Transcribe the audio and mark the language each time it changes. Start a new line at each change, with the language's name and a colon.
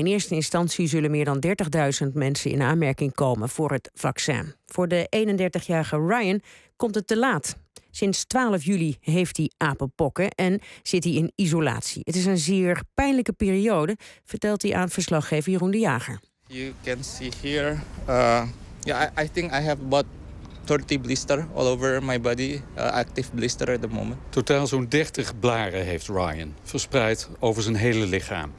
Dutch: In eerste instantie zullen meer dan 30.000 mensen in aanmerking komen voor het vaccin. Voor de 31-jarige Ryan komt het te laat. Sinds 12 juli heeft hij apenpokken en zit hij in isolatie. Het is een zeer pijnlijke periode, vertelt hij aan verslaggever Jeroen de Jager.
English: You can see here, I think I have about 30 blisters all over my body, active blister at the moment.
Dutch: Totaal zo'n 30 blaren heeft Ryan, verspreid over zijn hele lichaam.